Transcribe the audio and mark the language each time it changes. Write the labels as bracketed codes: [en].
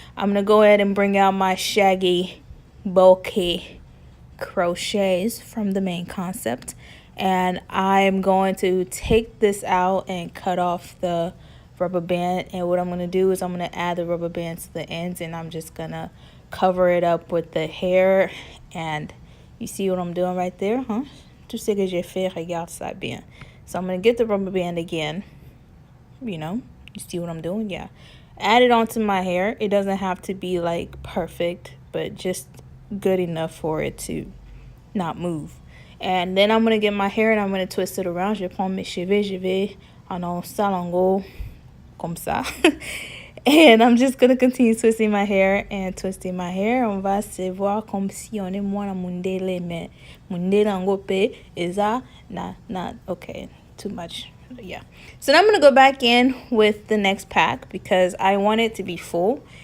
[en] I'm going to go ahead and bring out my Shaggy Bulky Crochets from the Main Concept, and I'm going to take this out and cut off the rubber band. And what I'm going to do is I'm going to add the rubber band to the ends, and I'm just going to cover it up with the hair. And you see what I'm doing right there, huh? [fr] Tout ce que j'ai fait, regarde ça bien. [en] So I'm going to get the rubber band again. You see what I'm doing? Yeah. Add it onto my hair. It doesn't have to be like perfect, but just good enough for it to not move. And then I'm going to get my hair and I'm going to twist it around. [fr] Je prends mes cheveux, je vais en salongo comme ça. [en] And I'm just going to continue twisting my hair and twisting my hair. [fr] On va se voir comme si on est moins mundele, mais mundele angope [en] is not okay. Too much. Yeah. So now I'm going to go back in with the next pack because I want it to be full.